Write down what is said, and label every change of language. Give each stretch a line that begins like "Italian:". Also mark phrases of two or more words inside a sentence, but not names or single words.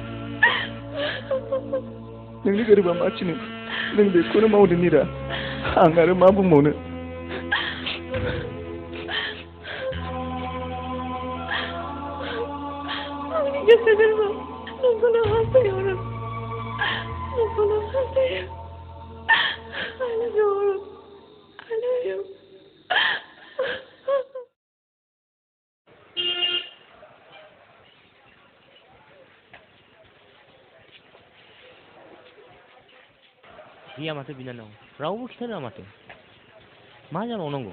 Bodo: नोंनि गोरबोआ मा थिनो नों बेखौनो मावदो मीरा, आं आरो मा बुंबावनो। आंनि गोसो गोरबोआव नोंखौनो हास्थायो अरन, नोंखौनो हास्थायो।
English: I love you अरन, I love you.
Bodo: गैया माथो बिनानाव, रावबो खिथारोङा माथो। मा जाबावनांगौ?